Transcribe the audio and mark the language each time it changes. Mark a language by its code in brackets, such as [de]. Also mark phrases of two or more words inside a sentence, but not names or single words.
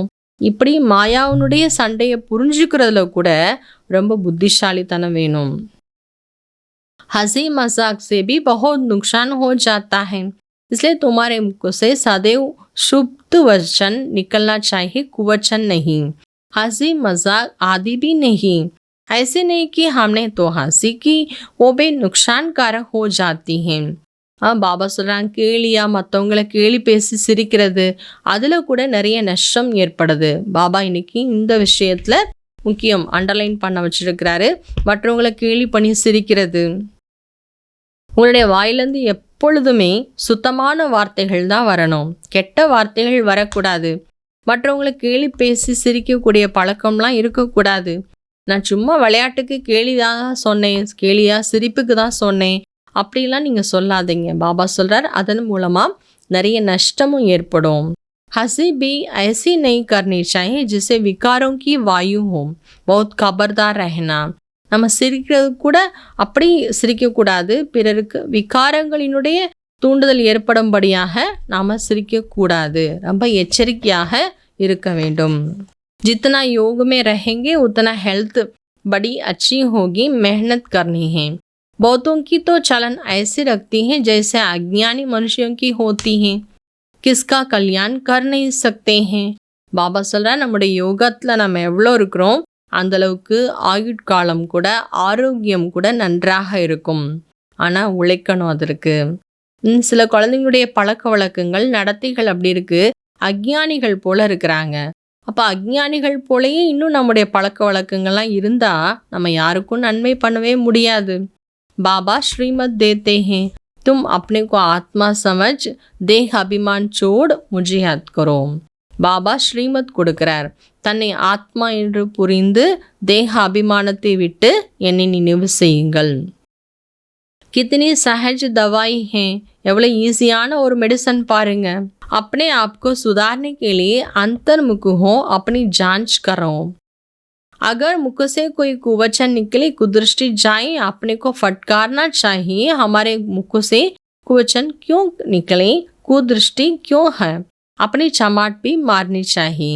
[ta] இப்படி மாயாவுனுடைய சண்டையை புரிஞ்சுக்கிறதுல கூட ரொம்ப புத்திசாலித்தனம் வேணும். [hi] हंसी मजाक से भी बहुत नुकसान हो जाता है, इसलिए तुम्हारे मुख से सदैव शुभ वचन निकलना चाहिए, कुवचन नहीं, हंसी मजाक आदि भी नहीं। ऐसे नहीं कि हमने तो हंसी की, वो भी नुकसानकारक हो जाती हैं। [ta] பாபா சொல்கிறாங்க, கேலியா மற்றவங்களை கேலி பேசி சிரிக்கிறது அதில் கூட நிறைய நஷ்டம் ஏற்படுது. பாபா இன்னைக்கு இந்த விஷயத்தில் முக்கியம் அண்டர்லைன் பண்ண வச்சிருக்கிறாரு. மற்றவங்களை கேலி பண்ணி சிரிக்கிறது, உங்களுடைய வாயிலேருந்து எப்பொழுதுமே சுத்தமான வார்த்தைகள் தான் வரணும், கெட்ட வார்த்தைகள் வரக்கூடாது. மற்றவங்களை கேலி பேசி சிரிக்கக்கூடிய பழக்கம்லாம் இருக்கக்கூடாது. நான் சும்மா விளையாட்டுக்கு கேலி தான் சொன்னேன், கேலியா சிரிப்புக்கு தான் சொன்னேன் அப்படிலாம் நீங்கள் சொல்லாதீங்க. பாபா சொல்கிறார், அதன் மூலமாக நிறைய நஷ்டமும் ஏற்படும். [hi] हंसी भी ऐसी नहीं करनी चाहिए जिससे विकारों की वायु हो, बहुत खबरदार रहना. [ta] நம்ம சிரிக்கிறது கூட அப்படி சிரிக்கக்கூடாது, பிறருக்கு விகாரங்களினுடைய தூண்டுதல் ஏற்படும்படியாக நாம் சிரிக்கக்கூடாது, ரொம்ப எச்சரிக்கையாக இருக்க வேண்டும். [hi] जितना योग में रहेंगे उतना हेल्थ बड़ी अच्छी होगी, मेहनत करनी है. बहुतों की तो चलन ऐसे रखती हैं जैसे अज्ञानी मनुष्यों की होती हैं, किसका कल्याण कर नहीं सकते हैं. [ta] பாபா சொல்கிறா, நம்முடைய யோகத்தில் நம்ம எவ்வளோ இருக்கிறோம் அந்தளவுக்கு ஆயுட்காலம் கூட ஆரோக்கியம் கூட நன்றாக இருக்கும். ஆனால் உழைக்கணும் அதற்கு. சில குழந்தைங்களுடைய பழக்க வழக்கங்கள் நடத்தைகள் அப்படி இருக்குது, அஜ்ஞானிகள் போல இருக்கிறாங்க. அப்போ அஜ்ஞானிகள் போலயே இன்னும் நம்முடைய பழக்க வழக்கங்கள்லாம் இருந்தால் நம்ம யாருக்கும் நன்மை பண்ணவே முடியாது. [hi] बाबा श्रीमत देते हैं, तुम अपने को आत्मा समझ देह अभिमान छोड़ मुझे याद करो. [ta] பாபா ஸ்ரீமத் கொடுக்கிறார், தன்னை ஆத்மா என்று புரிந்து தேக அபிமானத்தை விட்டு என்னை நினைவு செய்யுங்கள். [hi] कितनी सहज दवाई है, [ta] எவ்வளோ ஈஸியான ஒரு மெடிசன் பாருங்க. [hi] अपने आप को सुधारने के लिए अंतर्मुख हो, अपनी जांच करो. अगर मुख से कोई कुवचन निकले, कुदृष्टि जाए, अपने को फटकारना चाहिए, हमारे मुख से कुवचन क्यों निकले, कुदृष्टि क्यों है, अपनी चमाट भी मारनी चाहिए.